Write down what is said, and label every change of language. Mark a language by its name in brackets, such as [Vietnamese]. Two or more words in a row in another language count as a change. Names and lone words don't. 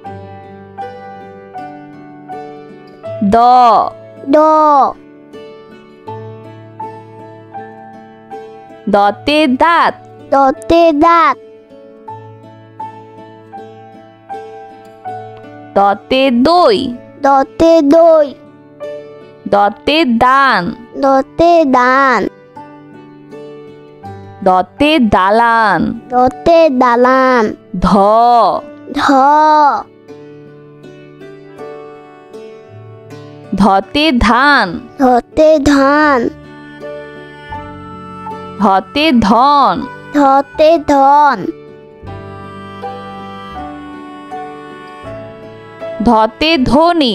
[Bangla] দ ড দতে দাঁত দতে দাঁত দতে দই দতে দই দতে দান দতে দান দতে দালান দতে দালান ধ ধ ধতে ধান ধতে ধান ধতে ধন ধতে ধন ধতে ধনি